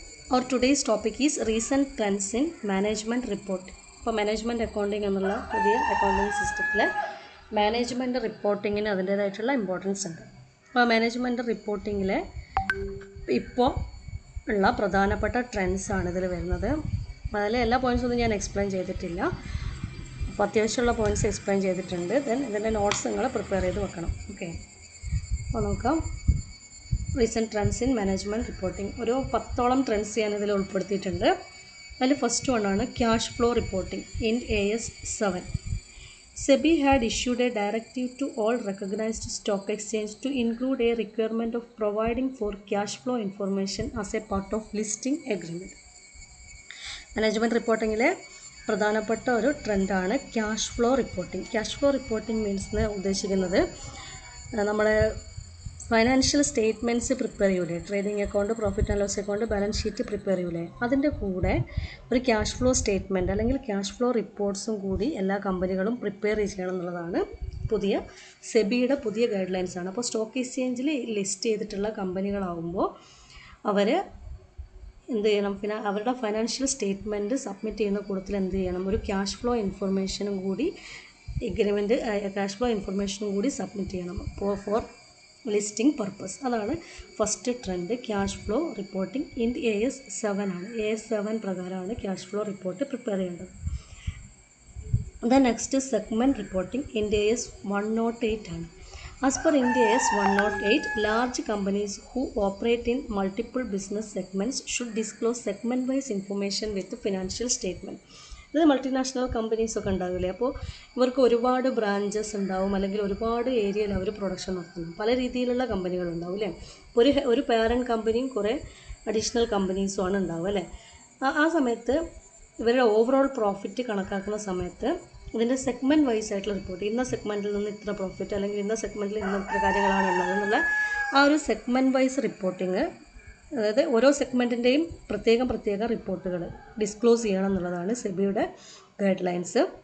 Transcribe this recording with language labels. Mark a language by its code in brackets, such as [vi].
[en] Our today's topic is recent trends in management report. [ml] ഇപ്പോൾ management accounting എന്നുള്ള പുതിയ accounting സിസ്റ്റത്തിൽ മാനേജ്മെൻറ്റ് റിപ്പോർട്ടിങ്ങിന് അതിൻ്റേതായിട്ടുള്ള ഇമ്പോർട്ടൻസ് ഉണ്ട്. അപ്പോൾ മാനേജ്മെൻറ്റ് റിപ്പോർട്ടിങ്ങിൽ ഇപ്പോൾ ഉള്ള പ്രധാനപ്പെട്ട ട്രെൻഡ്സാണ് ഇതിൽ വരുന്നത്. അതിൽ എല്ലാ പോയിൻറ്റ്സൊന്നും ഞാൻ എക്സ്പ്ലെയിൻ ചെയ്തിട്ടില്ല. അപ്പോൾ അത്യാവശ്യമുള്ള പോയിൻറ്റ്സ് എക്സ്പ്ലെയിൻ ചെയ്തിട്ടുണ്ട്. ദെൻ ഇതിൻ്റെ നോട്ട്സ് നിങ്ങൾ പ്രിപ്പയർ ചെയ്ത് വെക്കണം. ഓക്കെ, അപ്പോൾ നോക്കാം. Recent trends in management reporting ഒരു 10ഓളം ട്രെൻഡ്സ് ഞാൻ ഇതിൽ ഉൾപ്പെടുത്തിയിട്ടുണ്ട്. അതിൽ first വണ്ണാണ് cash flow reporting in AS 7. [en] SEBI had issued a directive to all recognized stock exchange to include a requirement of providing for cash flow information as a part of listing agreement. [ml] Management റിപ്പോർട്ടിങ്ങിലെ പ്രധാനപ്പെട്ട ഒരു ട്രെൻഡാണ് cash flow reporting. Cash flow reporting means ഉദ്ദേശിക്കുന്നത് നമ്മുടെ financial statements prepare ചെയ്യൂലേ, trading account, profit and loss account, balance sheet prepare ചെയ്യൂലേ, അതിൻ്റെ കൂടെ ഒരു cash flow statement അല്ലെങ്കിൽ ക്യാഷ് ഫ്ലോ റിപ്പോർട്ട്സും കൂടി എല്ലാ കമ്പനികളും പ്രിപ്പയർ ചെയ്യണം എന്നുള്ളതാണ് പുതിയ സെബിയുടെ പുതിയ ഗൈഡ് ലൈൻസ് ആണ്. അപ്പോൾ സ്റ്റോക്ക് എക്സ്ചേഞ്ചിൽ ലിസ്റ്റ് ചെയ്തിട്ടുള്ള കമ്പനികളാകുമ്പോൾ അവർ എന്ത് ചെയ്യണം, പിന്നെ അവരുടെ ഫൈനാൻഷ്യൽ സ്റ്റേറ്റ്മെൻറ്റ് സബ്മിറ്റ് ചെയ്യുന്ന കൂട്ടത്തിൽ എന്ത് ചെയ്യണം, ഒരു ക്യാഷ് ഫ്ലോ ഇൻഫർമേഷനും കൂടി എഗ്രിമെൻറ്റ് ക്യാഷ് ഫ്ലോ ഇൻഫർമേഷനും കൂടി സബ്മിറ്റ് ചെയ്യണം ഫോർ ലിസ്റ്റിംഗ് പർപ്പസ്. അതാണ് first trend. Cash flow reporting in AS 7 ആണ്. AS 7 പ്രകാരമാണ് ക്യാഷ് ഫ്ലോ റിപ്പോർട്ട് പ്രിപ്പയർ ചെയ്യേണ്ടത്. Then next segment reporting in AS 108 ആണ്. [en] As per Ind AS 108, large companies who operate in multiple business segments should disclose segment-wise information with financial statement. [ml] ഇത് multinational companies ഒക്കെ ഉണ്ടാവില്ലേ, അപ്പോൾ ഇവർക്ക് ഒരുപാട് branches ഉണ്ടാവും, അല്ലെങ്കിൽ ഒരുപാട് ഏരിയയിൽ അവർ പ്രൊഡക്ഷൻ നടത്തുന്നു. പല രീതിയിലുള്ള കമ്പനികളുണ്ടാവും അല്ലേ. ഒരു പാരൻറ്റ് കമ്പനിയും കുറേ അഡീഷണൽ കമ്പനീസും ആണ് ഉണ്ടാവുക അല്ലേ. ആ സമയത്ത് ഇവരുടെ ഓവറോൾ പ്രോഫിറ്റ് കണക്കാക്കുന്ന സമയത്ത് ഇതിൻ്റെ സെഗ്മെൻറ്റ് വൈസ് ആയിട്ടുള്ള റിപ്പോർട്ട്, ഇന്ന സെഗ്മെൻറ്റിൽ നിന്ന് ഇത്ര പ്രോഫിറ്റ്, അല്ലെങ്കിൽ ഇന്ന സെഗ്മെൻറ്റിൽ ഇന്ന ഇത്ര കാര്യങ്ങളാണ് ഉള്ളത് എന്നുള്ള ആ ഒരു സെഗ്മെൻറ്റ് വൈസ് റിപ്പോർട്ടിങ്, അതായത് ഓരോ സെഗ്മെൻറ്റിൻ്റെയും പ്രത്യേക റിപ്പോർട്ടുകൾ ഡിസ്ക്ലോസ് ചെയ്യണം എന്നുള്ളതാണ് സെബിയുടെ ഗൈഡ് ലൈൻസ്.